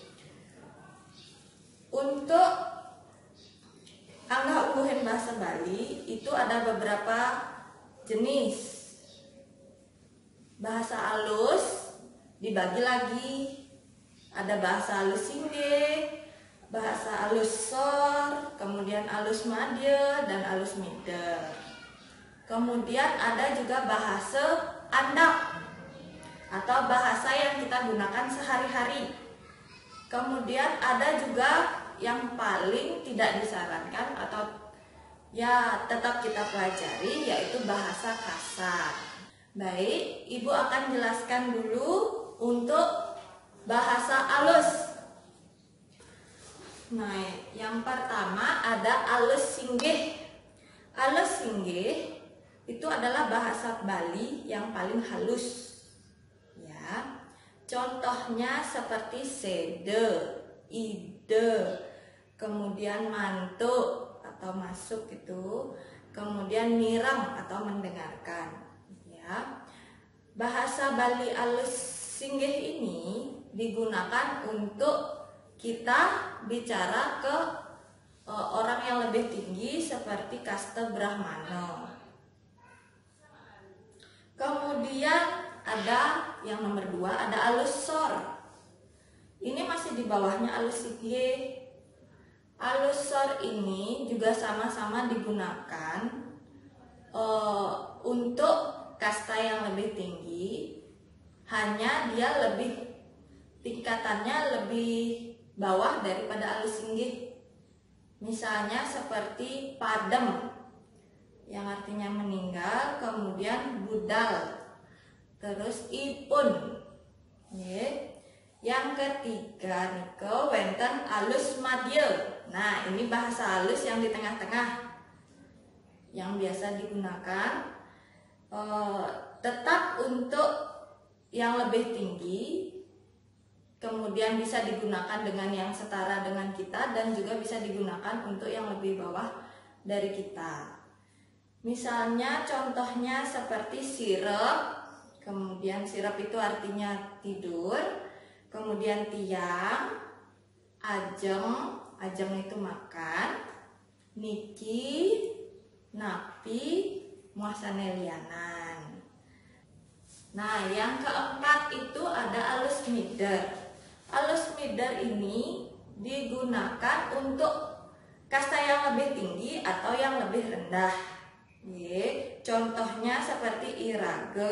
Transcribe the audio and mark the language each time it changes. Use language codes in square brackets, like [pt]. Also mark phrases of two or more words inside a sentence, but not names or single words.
[id] Untuk Angga ungguhin bahasa Bali itu ada beberapa jenis. Bahasa alus dibagi lagi. Ada bahasa alus Sinde, bahasa alus Sor, kemudian alus Madya dan alus Mida. Kemudian ada juga bahasa Andak. atau bahasa yang kita gunakan sehari-hari. Kemudian ada juga yang paling tidak disarankan atau ya tetap kita pelajari, yaitu bahasa kasar. Baik, Ibu akan jelaskan dulu untuk bahasa alus. Nah, yang pertama ada alus singgih. Alus singgih itu adalah bahasa Bali yang paling halus. Ya. Contohnya seperti sede, ide, kemudian mantuk atau masuk itu, kemudian nirang atau mendengarkan. Ya. Bahasa Bali alus singgih ini digunakan untuk kita bicara ke orang yang lebih tinggi seperti kaste Brahmana. Kemudian ada yang nomor 2, ada alus sor. Ini masih di bawahnya alus singgih. Alus sor ini juga sama-sama digunakan untuk kasta yang lebih tinggi, hanya dia tingkatannya lebih bawah daripada alus singgih. Misalnya seperti padem yang artinya meninggal, kemudian budal, terus ipun. Yang ketiga [ban] niko wenten [id] alus madya. Nah, ini bahasa alus yang di tengah-tengah yang biasa digunakan. Tetap untuk yang lebih tinggi, kemudian bisa digunakan dengan yang setara dengan kita, dan juga bisa digunakan untuk yang lebih bawah dari kita. Misalnya contohnya seperti sirep, kemudian sirep itu artinya tidur, kemudian tiang, ajeng, ajeng itu makan, [ban] niki, napi, muasane lianan. [id] Nah, yang keempat itu ada alus mider. Alus mider ini digunakan untuk kasta yang lebih tinggi atau yang lebih rendah. Contohnya seperti irage.